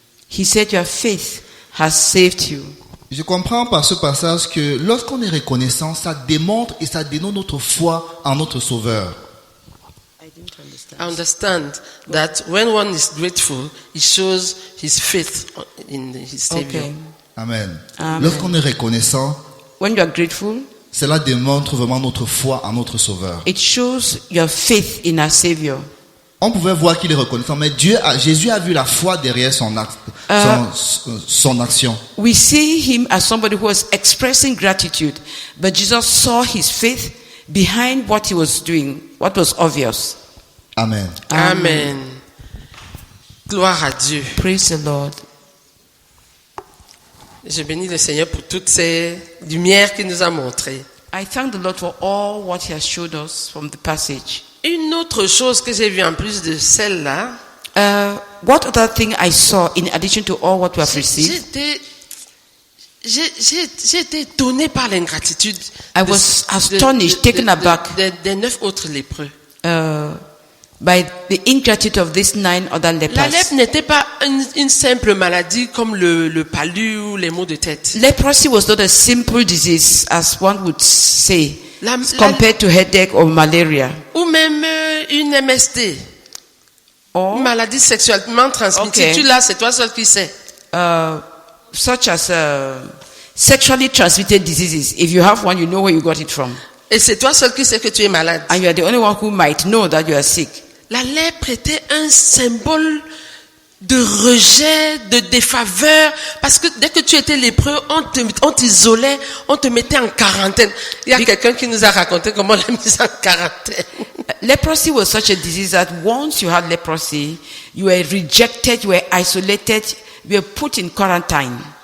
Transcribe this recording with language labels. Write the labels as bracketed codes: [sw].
[en] He said your faith has saved you. [fr] Je comprends par ce passage que lorsqu'on est reconnaissant, ça démontre et ça dénote notre foi en notre Sauveur. [en] I understand that when one is grateful, it shows his faith in his Savior. Okay. Amen. Amen. [fr] Lorsqu'on est reconnaissant, [en] when you are grateful, [fr] cela démontre vraiment notre foi en notre Sauveur. [en] It shows your faith in our Savior. [fr] On pouvait voir qu'il est reconnaissant, mais Jésus a vu la foi derrière son acte, son action. [en] We see him as somebody who was expressing gratitude, but Jesus saw his faith behind what he was doing, what was obvious. Amen. [fr] Amen. Gloire à Dieu. [en] Praise the Lord. [fr] Je bénis le Seigneur pour toutes ces lumières qu'il nous a montrées. [en] I thank the Lord for all what he has showed us from the passage. [fr] Une autre chose que j'ai vue en plus de celle-là. [en] What other thing I saw in addition to all what we have received? [fr] J'ai été étonné par l'ingratitude. [en] I was astonished, taken aback. [fr] Des 9 autres lépreux. [en] By the ingratitude of these 9 other lepers. [fr] La lèpre n'était pas une simple maladie comme le palu ou les maux de tête. [en] Leprosy was not a simple disease as one would say, compared to headache or malaria. [fr] Ou même une MST. Une maladie sexuellement transmissible. [en] Okay. [fr] Tu l'as, c'est toi seul qui sais. [en] Such as sexually transmitted diseases. If you have one, you know where you got it from. [fr] Et c'est toi seul qui sais que tu es malade. [en] And you are the only one who might know that you are sick. [fr] La lèpre était un symbole de rejet, de défaveur, parce que dès que tu étais lépreux, on t'isolait, on te mettait en quarantaine. Il y a quelqu'un qui nous a raconté comment on l'a mis en quarantaine. [en] Leprosy was such a disease that once you had leprosy, you were rejected, you were isolated, you were put in quarantine.